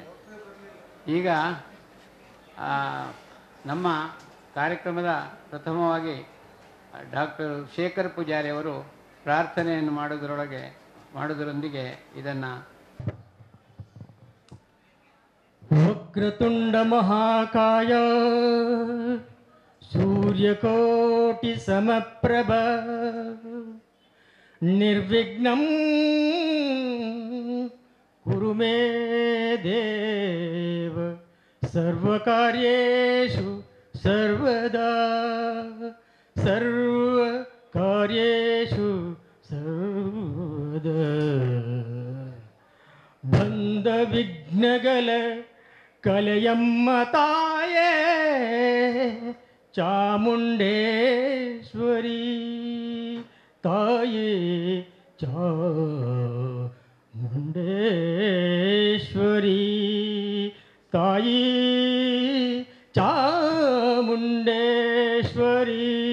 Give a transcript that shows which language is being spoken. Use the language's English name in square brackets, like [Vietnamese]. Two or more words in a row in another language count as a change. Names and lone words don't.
[Kannada] ಈಗ ನಮ್ಮ ಕಾರ್ಯಕ್ರಮದ ಪ್ರಥಮವಾಗಿ ಡಾಕ್ಟರ್ ಶೇಖರ್ ಪೂಜಾರಿ ಅವರು ಪ್ರಾರ್ಥನೆಯನ್ನು ಮಾಡುವುದರೊಂದಿಗೆ ಇದನ್ನು [Sanskrit] ವಕ್ರತುಂಡ ಮಹಾಕಾಯ ಸೂರ್ಯಕೋಟಿ ಸಮಪ್ರಭ ನಿರ್ವಿಘ್ನಂ ಕುರು ಮೇ ದೇವ ಸರ್ವಕಾರ್ಯೇಷು ಸರ್ವದಾ ಸರ್ವಕಾರ್ಯೇಷು ಸರ್ವದಾ [Kannada] ಬಂದ ವಿಘ್ನಗಳ ಕಲೆಯಮ್ಮ ತಾಯೇ ಚಾಮುಂಡೇಶ್ವರಿ ತಾಯೇ ಚಾಮುಂಡೇಶ್ವರಿ ತಾಯಿ ಚಾಮುಂಡೇಶ್ವರಿ